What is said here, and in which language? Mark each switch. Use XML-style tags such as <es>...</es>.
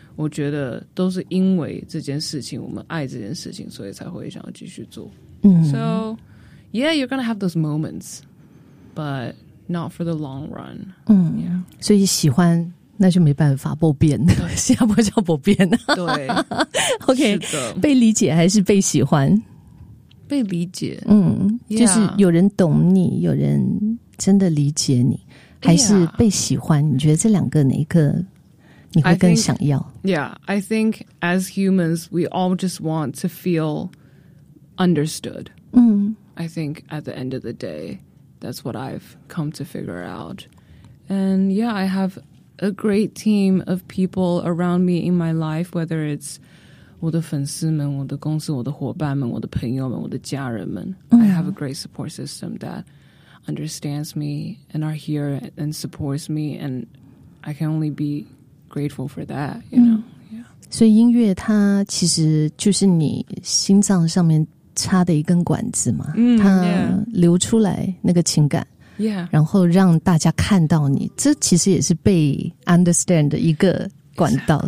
<zh>我觉得都是因为这件事情，我们爱这件事情，所以才会想要继续做。嗯、</zh> <en>So, yeah, you're gonna have those moments, but not for the long run. 嗯， yeah.</en> <zh>所以喜欢那就没办法，不变。新加坡叫不变。对，OK， 被理解还是被喜欢？被理解。嗯，</zh> <en>yeah.</en> <zh>就是有人懂你，有人真的理解你，还是被喜欢？</zh> <en>Yeah.</en> <zh>你觉得这两个哪一个？</zh> <en>I think as humans, we all just want to feel understood.、 Mm. I think at the end of the day, that's what I've come to figure out. And yeah, I have a great team of people around me in my life, whether it's</en> <zh>我的粉丝们，我的公司，我的伙伴们，我的朋友们，我的家人们。 Mm.</zh> <en>I have a great support system that understands me and are here and supports me. And I can only be... grateful for that, you know.、</en> <zh>嗯、所以音乐它其实就是你心脏上面插的一根管子嘛、嗯、它流出来那个情感、</zh> <en>yeah.</en> <zh>然后让大家看到你，这其实也是被 understand 的一个管道、</zh>